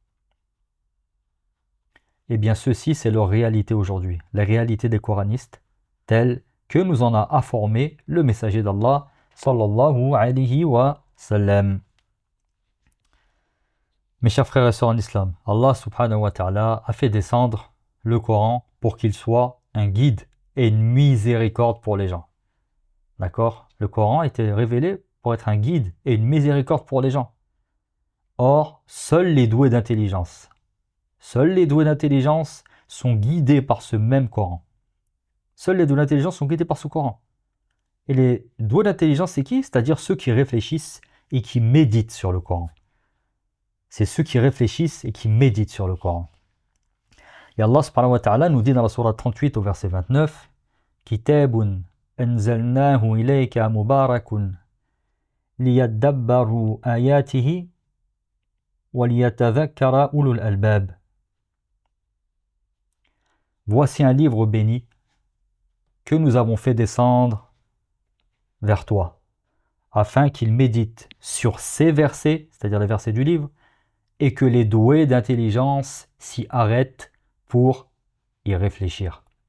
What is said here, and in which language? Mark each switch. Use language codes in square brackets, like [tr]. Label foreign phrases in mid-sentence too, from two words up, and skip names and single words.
[fr] Eh bien, ceci, c'est leur réalité aujourd'hui, la réalité des coranistes, telle que nous en a informé le messager d'Allah, [ar] صلى الله عليه وسلم. [fr] Mes chers frères et sœurs en islam, Allah [ar] سبحانه وتعالى [fr] a fait descendre le Coran pour qu'il soit un guide et une miséricorde pour les gens. D'accord? Le Coran a été révélé pour être un guide et une miséricorde pour les gens. Or, seuls les doués d'intelligence sont guidés par ce même Coran. Seuls les doués d'intelligence sont guidés par ce Coran. Et les doués d'intelligence, c'est qui? C'est-à-dire ceux qui réfléchissent et qui méditent sur le Coran. C'est ceux qui réfléchissent et qui méditent sur le Coran. Et Allah [ar] سبحانه وتعالى [fr] nous dit dans la sourate 38 au verset 29, [ar] كتاب أنزلناه إليك مبارك ليدبروا آياته وليتذكر أولو الألباب. [fr] Voici un livre béni que nous avons fait descendre vers toi, afin qu'il médite sur ces versets, c'est-à-dire les versets du livre, et que les doués d'intelligence s'y arrêtent pour y réfléchir.